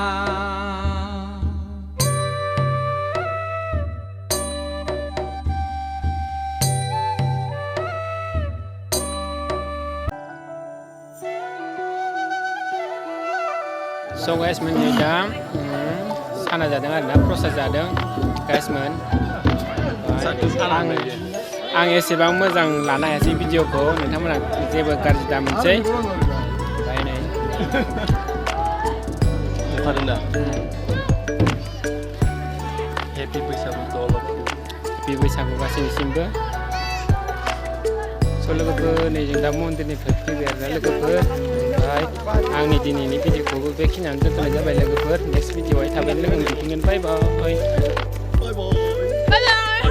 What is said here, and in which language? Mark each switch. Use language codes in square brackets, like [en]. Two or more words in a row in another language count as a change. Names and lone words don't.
[en] So guys [brx] मोननि दा साना जादों आरोना प्रसाद जादों गाइसमोन आं एसेबां मोजां लानो हायासै भिडिअखौ नोंथांमोना जेबो गाज्रि दा मोनसै [en] Happy बैसागु to all of you. [brx] Happy बैसागु गासैनिसिमबो स' लोगोफोर नै जों दा मन्दिरनिफ्राय फैबाय आरोना लोगोफोर ओमफ्राय आंनि दिनैनि भिडिअखौबो बेखिनियावनो दोनथ'नाय जाबाय लोगोफोर नेक्स्ट भिडिअआवहाय थाबैनो लोगो मोनफिनगोन [en] bye bye